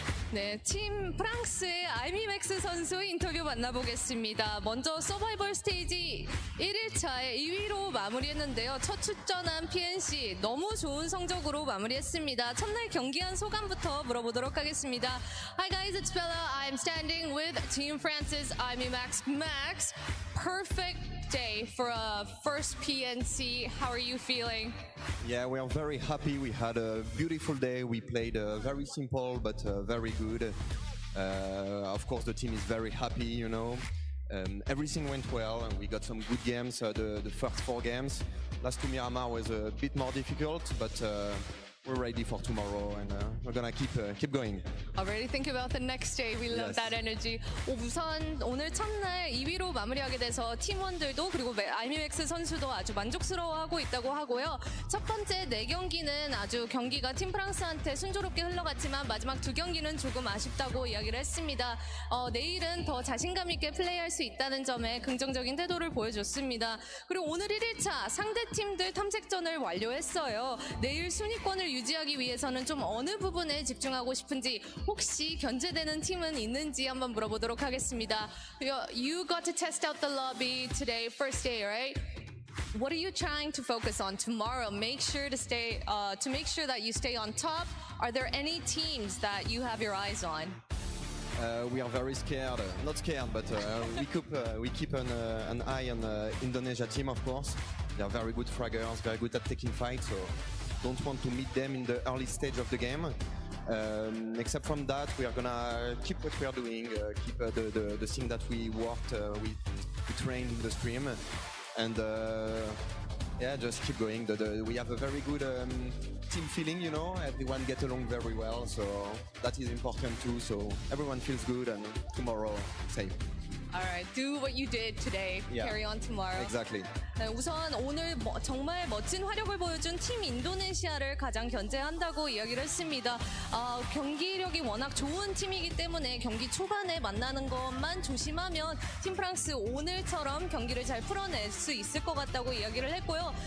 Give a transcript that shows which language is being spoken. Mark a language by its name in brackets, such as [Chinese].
[Korean] 네, 팀 프랑스의 알미맥스 선수 인터뷰 만나보겠습니다. 먼저 서바이벌 스테이지 1일차에 2위로 마무리했는데요. 첫 출전한 PNC 너무 좋은 성적으로 마무리했습니다. 첫날 경기한 소감부터 물어보도록 하겠습니다. [English] Hi guys, it's Bella. I'm standing with Team France's Max. Max, perfect day for a first PNC. How are you feeling? Yeah, we are very happy. We had a beautiful day. We played very simple but very good. Of course, the team is very happy, you know. Everything went well and we got some good games. The first 4 games. Last to Miramar was a bit more difficult, but we're ready for tomorrow and we're gonna keep going. Already think about the next day. We love Yes. that energy. [Korean] 우선 오늘 첫날 2위로 마무리하게 돼서 팀원들도 그리고 알미맥스 선수도 아주 만족스러워하고 있다고 하고요. 첫 번째 4경기는 아주 경기가 팀 프랑스한테 순조롭게 흘러갔지만 마지막 2경기는 조금 아쉽다고 이야기를 했습니다. 내일은 더 자신감 있게 플레이할 수 있다는 점에 긍정적인 태도를 보여줬습니다. 그리고 오늘 1일차 상대 팀들 탐색전을 완료했어요. 내일 순위권을 유지하기 위해서는 좀 어느 부분에 집중하고 싶은지 혹시 견제되는 팀은 있는지 한번 물어보도록 하겠습니다. [English] You got to test out the lobby today, first day, right? What are you trying to focus on tomorrow? Make sure to make sure that you stay on top. Are there any teams that you have your eyes on? We are very scared, not scared, but we keep an eye on the Indonesia team, of course. They are very good fraggers, very good at taking fights, so don't want to meet them in the early stage of the game. Except from that, we are gonna keep what we are doing, keep the thing that we worked, we trained in the stream, and yeah, just keep going. We have a very good team feeling, you know. Everyone gets along very well, so that is important too. So everyone feels good, and tomorrow, same. All right, do what you did today. Yeah. Carry on tomorrow. Exactly. [Korean] 네, 우선 오늘 정말 멋진 화력을 보여준 팀 인도네시아를 가장 견제한다고 이야기를 했습니다. 경기력이 워낙 좋은 팀이기 때문에 경기 초반에 만나는 것만 조심하면 팀 프랑스 오늘처럼 경기를 잘 풀어낼 수 있을 것 같다고 이야기를 했고요.